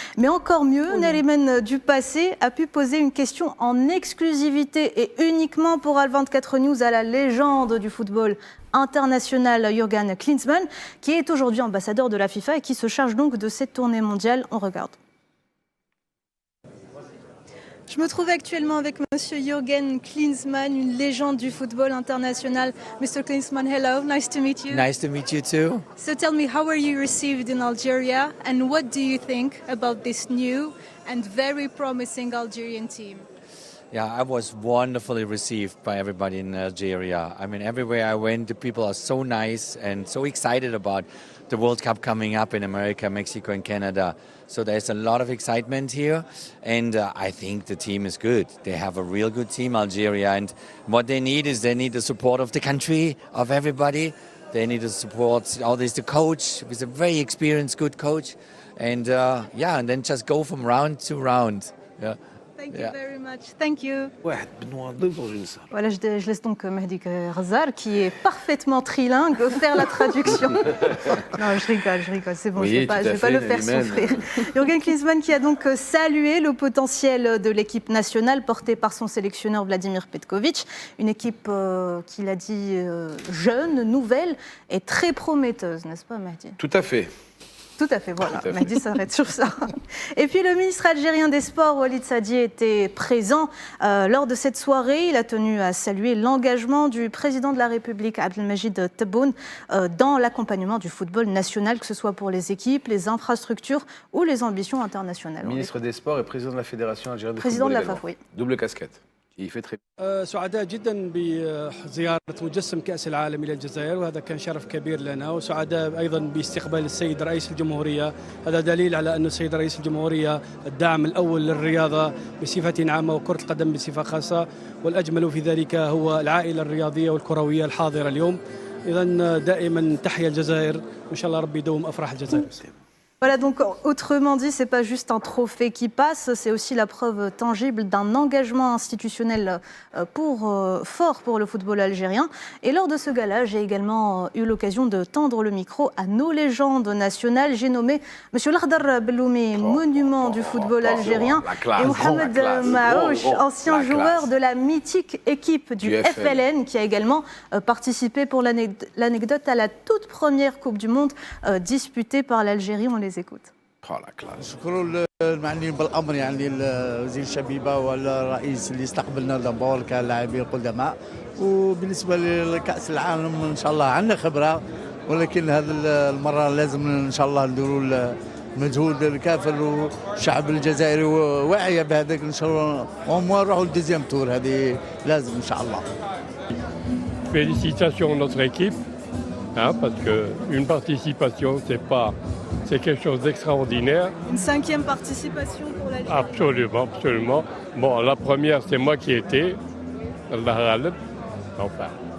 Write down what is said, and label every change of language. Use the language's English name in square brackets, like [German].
[French] Mais encore mieux, Nariman du passé a pu poser une question en exclusivité et uniquement pour Al24 News à la légende du football international Jürgen Klinsmann, qui est aujourd'hui ambassadeur de la FIFA et qui se charge donc de cette tournée mondiale. On regarde. Je me trouve actuellement avec Monsieur Jürgen Klinsmann, une légende du football international. [English] Mr. Klinsmann, hello, nice to meet you. Nice to meet you too. So tell me, how were you received in Algeria and what do you think about this new and very promising Algerian team? Yeah, I was wonderfully received by everybody in Algeria. I mean, everywhere I went, the people are so nice and so excited about the World Cup coming up in America, Mexico and Canada. So there's a lot of excitement here and I think the team is good. They have a real good team, Algeria, and what they need is they need the support of the country, of everybody. They need the support, all this, the coach, is a very experienced, good coach. And yeah, and then just go from round to round. Yeah. Thank you very much. Thank you. [French] Voilà, je laisse donc Mehdi Razal, qui est parfaitement trilingue, faire la traduction. Non, je rigole, c'est bon, oui, je ne vais pas le faire souffrir. Jürgen Klinsmann qui a donc salué le potentiel de l'équipe nationale portée par son sélectionneur Vladimir Petkovic. Une équipe qu'il a dit jeune, nouvelle et très prometteuse, n'est-ce pas Mehdi? Tout à fait. Tout à fait, voilà. Mehdi s'arrête sur ça. Et puis le ministre algérien des Sports, Walid Saadi, était présent lors de cette soirée. Il a tenu à saluer l'engagement du président de la République, Abdelmajid Tebboune, dans l'accompagnement du football national, que ce soit pour les équipes, les infrastructures ou les ambitions internationales. Ministre des Sports et président de la Fédération algérienne de football. Président de la FAF, oui. Double casquette. Il fait très [Arabic] سعداء جدا بزيارة مجسم كأس العالم إلى الجزائر وهذا كان شرف كبير لنا وسعداء أيضا باستقبال السيد رئيس الجمهورية هذا دليل على أن السيد رئيس الجمهورية الداعم الأول للرياضة بصفة عامة وكرة القدم بصفة خاصة والأجمل في ذلك هو العائلة الرياضية والكروية الحاضرة اليوم إذا دائما تحيا الجزائر وإن شاء الله ربي يدوم أفراح الجزائر. [French] Voilà, donc autrement dit, ce n'est pas juste un trophée qui passe, c'est aussi la preuve tangible d'un engagement institutionnel fort pour le football algérien. Et lors de ce gala, j'ai également eu l'occasion de tendre le micro à nos légendes nationales. J'ai nommé M. Lardar Belloumi, monument du football algérien, et Mohamed Maouch, ancien joueur de la mythique équipe du FLN, qui a également participé pour l'anecdote à la toute première Coupe du Monde disputée par l'Algérie. On les écoute. Oh la classe. [Arabic] المعنيين بالامر يعني وزير الشبيبه والرئيس اللي استقبلنا دابور كلاعبين قدماء، وبالنسبه لكاس العالم ان شاء الله عندنا خبره، ولكن هذه المره لازم ان شاء الله نديروا المجهود الكافر، والشعب الجزائري واعيه بهذاك ان شاء الله، ونروحوا للدوزيام تور، هذه لازم ان شاء الله. [French] Félicitations à notre équipe, hein, parce qu'une participation, c'est quelque chose d'extraordinaire. Une 5e participation pour l'Algérie. Absolument, absolument. Bon, la première, c'est moi qui étais. Allah Ghalib. Enfin.